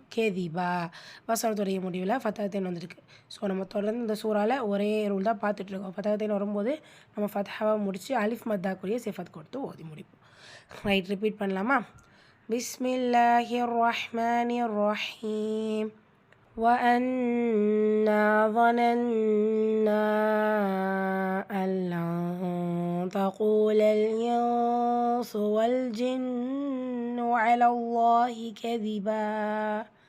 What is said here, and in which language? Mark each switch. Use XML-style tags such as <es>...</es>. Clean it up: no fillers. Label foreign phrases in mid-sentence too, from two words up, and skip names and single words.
<ta>கேதிபா வசனத்துடைய முடிவில் ஃபத்தகத்தைன் வந்திருக்கு. ஸோ நம்ம தொடர்ந்து இந்த சூறாவில் ஒரே ரூல் தான் பார்த்துட்ருக்கோம். ஃபத்தகத்தைன் வரும்போது நம்ம ஃபத்ஹாவை முடித்து அலிஃப் மத்தாக்குரிய சிஃபத் கொடுத்து ஓதி முடிப்போம்.</ta> <en>right, repeat</en> <ar>பண்ணலாமா? بسم الله الرحمن الرحيم. وأنا ظننا أن لن تقول الإنس والجن على الله كذبا.</ar>